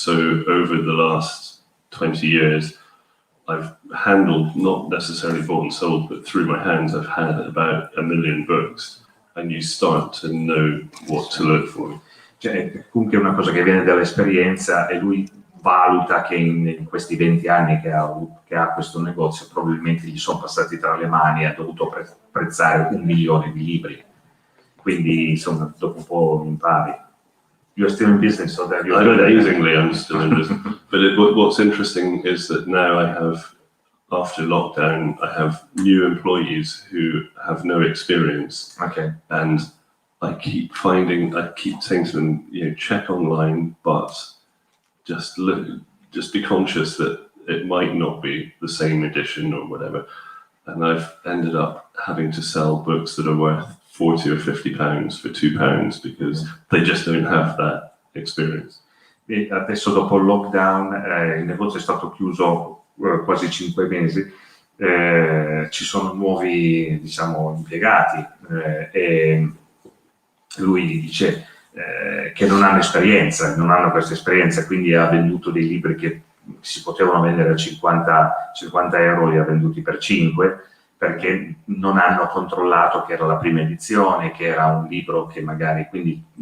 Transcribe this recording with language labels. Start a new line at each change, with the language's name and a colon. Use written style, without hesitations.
English: So over the last 20 years, I've handled, not necessarily bought and sold, but through my hands, I've had about 1 million books, and you start to know what to look for.
Italian: Cioè, comunque è una cosa che viene dall'esperienza, e lui valuta che in questi 20 anni che ha questo negozio probabilmente gli sono passati tra le mani e ha dovuto prezzare 1 milione di libri. Quindi insomma dopo un po' impari.
English: You're still in business, so that Amazingly, I'm still in business. But what's interesting is that now after lockdown, I have new employees who have no experience. Okay. And I keep saying to them, check online, but just be conscious that it might not be the same edition or whatever. And I've ended up having to sell books that are worth £40 or £50 for £2 because they just don't have that experience.
Italian: E adesso dopo il lockdown il negozio è stato chiuso quasi 5 mesi, ci sono nuovi diciamo impiegati e lui dice che non hanno questa esperienza, quindi ha venduto dei libri che si potevano vendere a 50 euro, li ha venduti per 5, perché non hanno controllato che era la prima edizione, che era un libro che magari, quindi